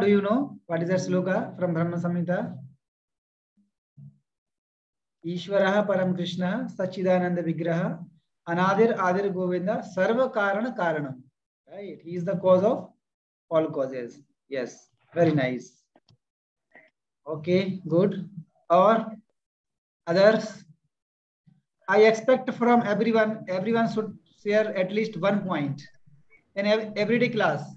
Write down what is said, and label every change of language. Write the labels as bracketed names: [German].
[English] Do you know what is that sloka from Brahma Samhita? [Sanskrit] ईश्वरः परम कृष्णः सच्चिदानंद विग्रह अनादिर आदिर गोविंदा सर्व कारण कारणम. [English] Right, he is the cause of all causes. Yes, very nice. Okay, good. Or others? I expect from everyone should share at least 1 point in everyday class.